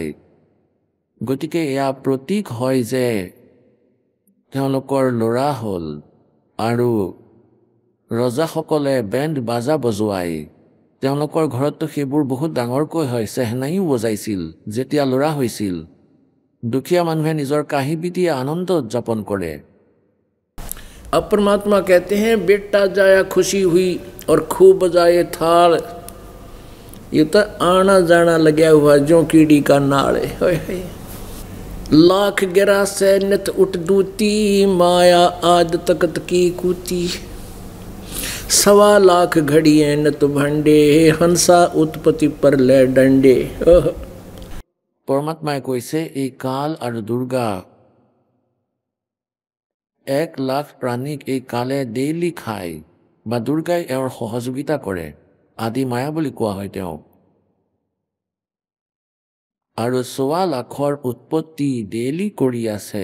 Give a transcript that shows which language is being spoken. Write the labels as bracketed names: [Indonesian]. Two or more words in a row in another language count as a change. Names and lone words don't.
[Assamese] গতিকে এয়া প্ৰতীক হয় যে তেওঁলোকৰ ল'ৰা হ'ল। আৰু ৰজাসকলে বেণ্ড বাজা বজোৱাই, তেওঁলোকৰ ঘৰততো সেইবোৰ বহুত ডাঙৰকৈ হয়। চেহনাইও বজাইছিল যেতিয়া ল'ৰা হৈছিল। দুখীয়া মানুহে নিজৰ কাঁহী পিটিয়ে আনন্দ উদযাপন কৰে। [Hindi] अब परमात्मा कहते हैं बेटा जाया खुशी हुई और खूब बजाए थाल। ये तो आना जाना लगा हुआ जो कीड़ी का नाल। लाख गिरा से नित उठ दूती, माया आद तकत की कूती। 1.25 लाख घड़िए नित भंडे, हंसा उत्पत्ति पर ले डंडे। [Assamese] परमात्माए কৈছে এই কাল আৰু দুৰ্গা 1 লাখ প্ৰাণীক এই কালে ডেইলি খায়, বা দুৰ্গাই এওঁৰ সহযোগিতা কৰে। আদি মায়া বুলি কোৱা হয় তেওঁক। আৰু 1.25 লাখৰ উৎপত্তি ডেইলি কৰি আছে।